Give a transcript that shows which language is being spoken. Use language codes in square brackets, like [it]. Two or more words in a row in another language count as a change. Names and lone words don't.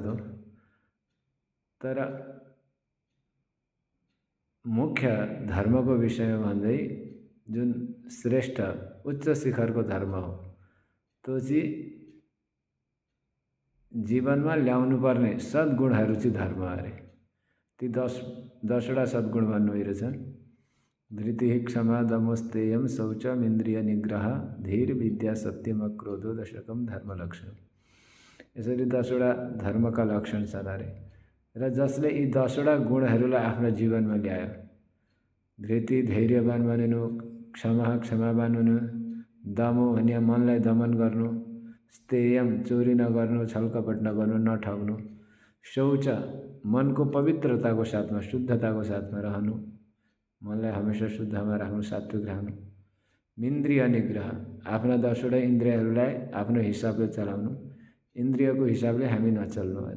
[ne] त तर मुख्य धर्मको विषयमा भन्दै जुन श्रेष्ठ उच्च शिखरको धर्म हो त्यो चाहिँ जीवनमा ल्याउनु पर्ने सद्गुणहरू चाहिँ धर्म अरे। ती 10वटा सद्गुण भन्नुभएको छ। [sa] धृति क्षमा दमोस्तेयम शौचम इन्द्रिय निग्रह धीर विद्या सत्यम क्रोधो दशकम धर्म लक्षण। [ne] यसरी 10वटा धर्मका लक्षण छन् अरे। र जसले यी 10वटा गुणहरूलाई आफ्नो जीवनमा ल्यायो, धृति धैर्यवान बनिनु, क्षमा क्षमावान हुनु, दमो भने मनलाई दमन गर्नु, स्तेयम चोरी नगर्नु, छलकपट नगर्नु, नठग्नु, शौच मनको पवित्रताको साथमा, शुद्धताको साथमा रहनु, मनलाई हमेशा शुद्धमा राख्नु, सात्विक राख्नु, इन्द्रिय निग्रह आफ्ना 10वटा इन्द्रियहरूलाई आफ्नो हिसाबले चलाउनु, इन्द्रियको हिसाबले हामी नचल्नु अरे।